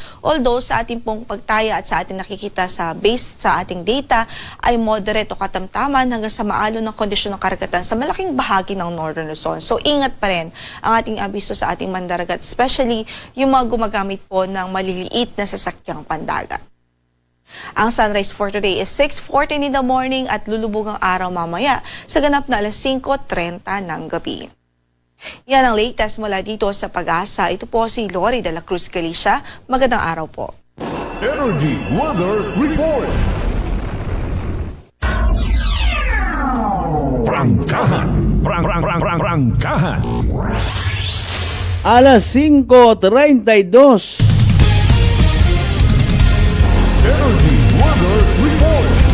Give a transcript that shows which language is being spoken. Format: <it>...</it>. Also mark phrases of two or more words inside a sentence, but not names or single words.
<tl>Although sa ating pong pagtaya at sa ating nakikita sa base sa ating data ay moderate o katamtaman hanggang sa maalon ng kondisyon ng karagatan sa malaking bahagi ng Northern Luzon. So ingat pa rin ang ating abiso sa ating mandaragat, especially yung mga gumagamit po ng maliliit na sasakyang pandagat. Ang</tl> <en>sunrise for today is 6:14 in the morning</en> <tl>at lulubog ang araw mamaya sa ganap na alas 5:30 ng gabi. Yan ang latest mula dito sa Pag-asa. Ito po si Lori de la Cruz Galicia. Magandang araw po. Energy Weather Report. Prangkahan. Prangkahan. Alas 5:32. Energy Weather Report.</tl>